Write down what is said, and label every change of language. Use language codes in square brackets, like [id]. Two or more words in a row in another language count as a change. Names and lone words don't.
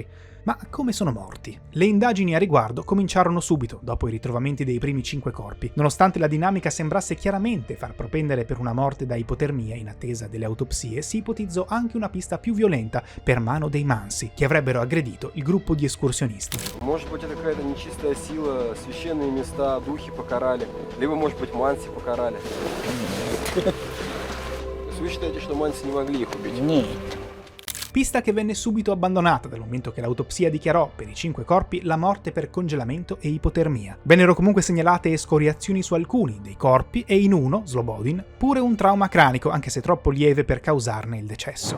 [it] Ma come sono morti? Le indagini a riguardo cominciarono subito, dopo i ritrovamenti dei primi 5 corpi. Nonostante la dinamica sembrasse chiaramente far propendere per una morte da ipotermia in attesa delle autopsie, si ipotizzò anche una pista più violenta per mano dei Mansi, che avrebbero aggredito il gruppo di escursionisti. [ru] Может быть, это какая-то нечистая сила, священные места, духи покарали, либо, может быть, манси покарали. То есть вы считаете, что манси не могли их убить? Нет. [it] Pista che venne subito abbandonata dal momento che l'autopsia dichiarò per i 5 corpi la morte per congelamento e ipotermia. Vennero comunque segnalate escoriazioni su alcuni dei corpi e in uno, Slobodin, pure un trauma cranico, anche se troppo lieve per causarne il decesso.